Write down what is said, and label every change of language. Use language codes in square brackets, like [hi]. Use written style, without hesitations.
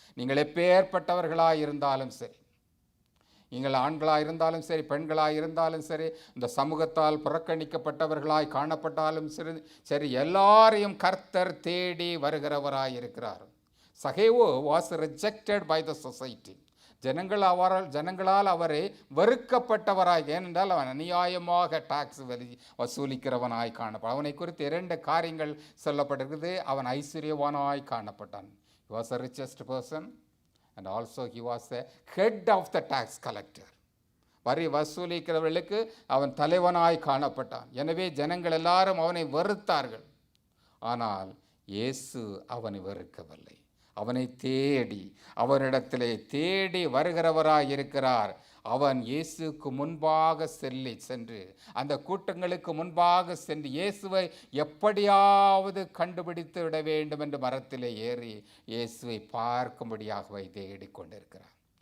[ta] நீங்கள் எப்பேற்பட்டவர்களாக இருந்தாலும் சரி, நீங்கள் ஆண்களாக இருந்தாலும் சரி, பெண்களாக இருந்தாலும் சரி, இந்த சமூகத்தால் புறக்கணிக்கப்பட்டவர்களாய் காணப்பட்டாலும் சரி, எல்லாரையும் கர்த்தர் தேடி வருகிறவராய் இருக்கிறார். சகேவோ [en] Was rejected by the society. [ta] ஜனங்களால் அவரை வெறுக்கப்பட்டவராய், ஏனென்றால் அவன் அநியாயமாக டாக்ஸ் வசூலிக்கிறவனாய் காணப்பட்டான். அவனை குறித்து 2 காரியங்கள் சொல்லப்பட்டிருக்குது. அவன் ஐஸ்வர்யவானாய் காணப்பட்டான். [en] He was the richest person and also he was the head of the tax collector. [ta] வரி வசூலிக்கிறவர்களுக்கு அவன் தலைவனாய் காணப்பட்டான். எனவே ஜனங்கள் எல்லாரும் அவனை வெறுத்தார்கள். ஆனால் இயேசு அவனை வெறுக்கவில்லை. அவனை தேடி அவனிடத்திலே தேடி வருகிறவராய் இருக்கிறார். அவன் இயேசுக்கு முன்பாக சென்று அந்த கூட்டங்களுக்கு முன்பாக சென்று இயேசுவை எப்படியாவது கண்டுபிடித்து விட வேண்டும் என்று மரத்திலே ஏறி இயேசுவை பார்க்கும்படியாகவே தேடிக் கொண்டிருக்கிறார்.